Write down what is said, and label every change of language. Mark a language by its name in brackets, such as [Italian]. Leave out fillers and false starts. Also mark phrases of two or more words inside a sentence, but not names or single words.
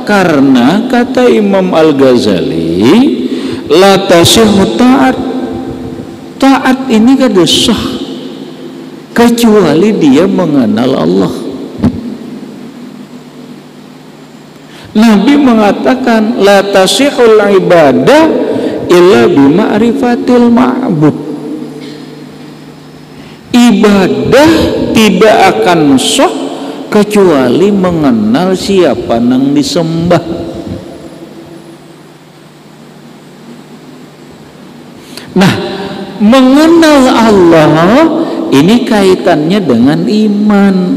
[Indonesian] Karena kata Imam Al-Ghazali, [Arabic] la tasihhu ta'at. [Banjar] Taat ini kada sah kecuali dia mengenal Allah. [Indonesian] Nabi mengatakan [Arabic] la tasihul ibadah illa bima'rifatil ma'bud. [Indonesian] Ibadah tidak akan sah kecuali mengenal siapa nang disembah. Nah, mengenal Allah ini kaitannya dengan iman.